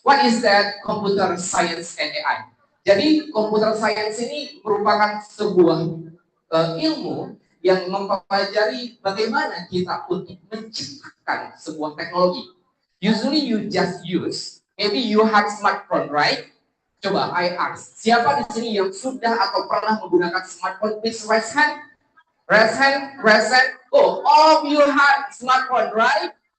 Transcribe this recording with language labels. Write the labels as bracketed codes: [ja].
[en] What is that computer science and AI? [id] Jadi computer science ini merupakan sebuah ilmu yang mempelajari bagaimana kita untuk menciptakan sebuah teknologi. [en] Usually you just use, maybe you have smartphone, right? [id] Coba [en] I ask, [id] siapa di sini yang sudah atau pernah menggunakan smartphone? [en] Please raise hand. Raise hand, raise hand. Oh, all of you have smartphone, right?